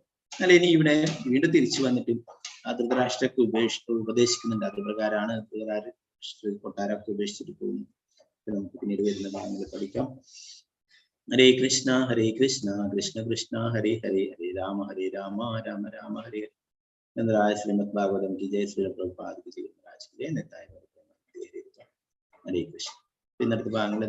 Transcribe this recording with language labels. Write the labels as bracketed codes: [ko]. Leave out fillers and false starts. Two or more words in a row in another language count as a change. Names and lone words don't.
[ml] എന്നാൽ ഇനി ഇവിടെ വീണ്ടും തിരിച്ചു വന്നിട്ട് ആ ധൃതരാഷ്ട്രക്ക് ഉപദേശിക്കുന്നുണ്ട്. അത് പ്രകാരമാണ് കൊട്ടാരമൊക്കെ ഉപേക്ഷിച്ചിട്ട് പോകുന്നത്. നമുക്ക് പിന്നീട് വരുന്ന ഭാഗങ്ങൾ പഠിക്കാം. ഹരേ കൃഷ്ണ കൃഷ്ണ കൃഷ്ണ ഹരേ ഹരേ, ഹരേ രാമ രാമ രാമ ഹരേ ഹരേ. [hi] ചന്ദ്രായ ശ്രീമദ് ഭാഗവതം की जय, श्री प्रभुपाद की जय, महाराज की जय, नेताय हरे कृष्ण. [ml] പിന്നെ അടുത്ത ഭാഗങ്ങൾ